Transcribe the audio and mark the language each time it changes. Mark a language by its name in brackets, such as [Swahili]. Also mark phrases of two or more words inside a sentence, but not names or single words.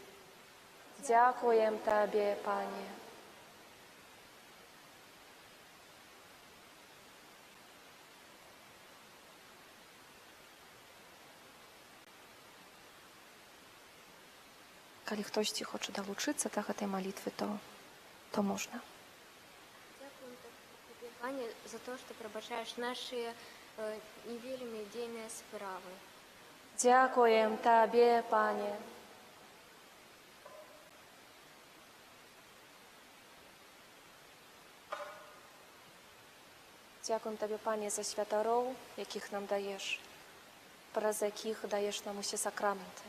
[Belarusian] Дзякуем Табе, Пане. Калі хтосьці хоча далучыцца да гэтай малітвы, то можна. [Ukrainian] Дякуем Тобі, Пане, за те, що пробачаєш наші не вельми дзейныя справи. [Belarusian] Дзякуем Табе, Пане. Дзякуем Табе, Пане, за святароў, якіх нам даеш, праз якіх даеш нам усе сакраменты.